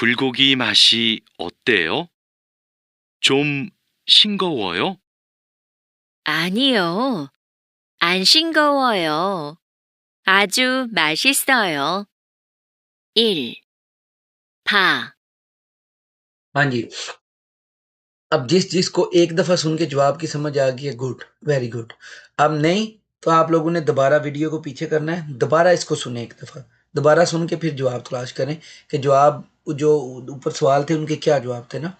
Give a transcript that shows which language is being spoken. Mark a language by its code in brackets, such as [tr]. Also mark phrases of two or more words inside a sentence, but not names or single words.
[ko] 불고기 맛이 어때요? 좀 싱거워요? 아니요. 안 싱거워요. 아주 맛있어요. 1. 파, [hi] हाँ जी। अब जिसको एक दफ़ा सुन के जवाब की समझ आ गई है, [en] good, very good. [hi] अब नहीं, तो आप लोगों ने दोबारा वीडियो को पीछे करना है, दोबारा इसको सुने एक दफ़ा। दोबारा सुन के फिर जवाब तलाश करें कि जवाब जो ऊपर सवाल थे उनके क्या जवाब थे ना।